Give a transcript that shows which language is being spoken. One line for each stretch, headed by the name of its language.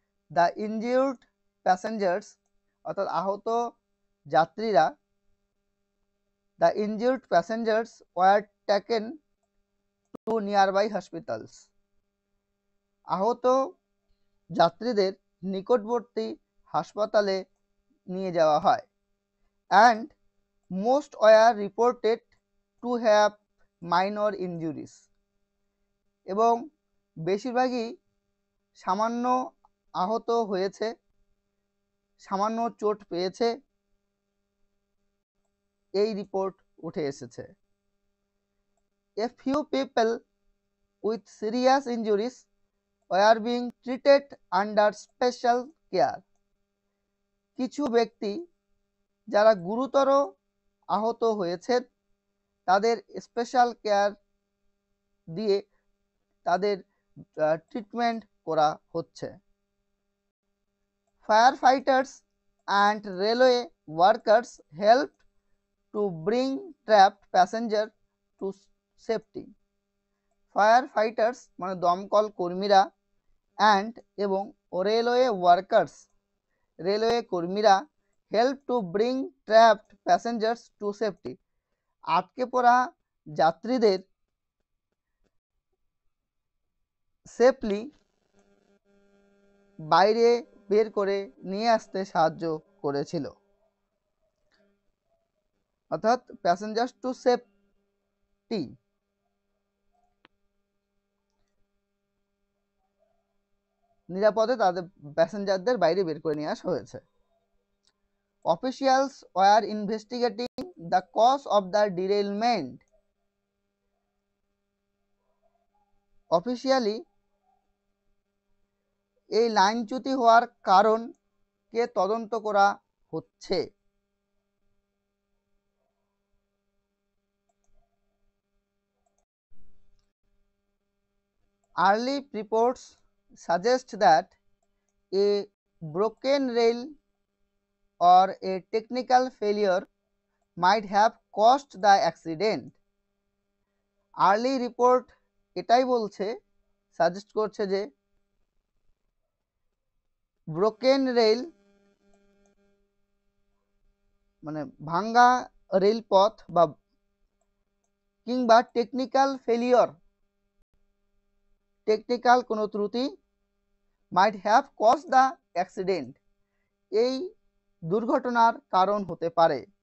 English: the injured passengers,
Bangla: অর্থাৎ আহত যাত্রীরা,
English: the injured passengers were taken to nearby hospitals.
Bangla: আহত যাত্রীদের নিকটবর্তী হাসপাতালে নিয়ে যাওয়া হয়।
English: And most were reported to have minor injuries.
Bangla: এবং বেশিরভাগই সামান্য আহত হয়েছে, সামান্য চোট পেয়েছে, এই রিপোর্ট উঠে এসেছে।
English: A few people with serious injuries were being treated under special care.
Bangla: কিছু ব্যক্তি যারা গুরুতর আহত হয়েছেন তাদের স্পেশাল কেয়ার দিয়ে তাদের ট্রিটমেন্ট করা হচ্ছে।
English: Firefighters and railway workers helped to bring trapped passengers to safety. Firefighters
Bangla: মানে দমকল কর্মীরা
English: and এবং railway workers
Bangla: রেলওয়ে কর্মীরা
English: Help to bring trapped passengers to safety.
Bangla: আটকে পড়া যাত্রীদের সেফলি বাইরে বের করে নিয়ে আসতে সাহায্য করেছিল, অর্থাৎ
English: Passengers to safety.
Bangla: নিরাপদে তাদের প্যাসেঞ্জারদের বাইরে বের করে নিয়ে আসা হয়েছে।
English: Officials were investigating the cause of the derailment.
Bangla: Officially এই লাইনচ্যুতি হওয়ার কারণকে তদন্ত করা হচ্ছে।
English: Early reports suggest that a broken rail or a technical failure might have caused the accident. Early report
Bangla: এটাই বলছে, সাজেস্ট করছে যে
English: broken rail
Bangla: মানে ভাঙ্গা রেলপথ বা কিংবা
English: technical failure,
Bangla: টেকনিক্যাল কোনো ত্রুটি
English: might have cause the accident,
Bangla: এই দুর্ঘটনার কারণ হতে পারে।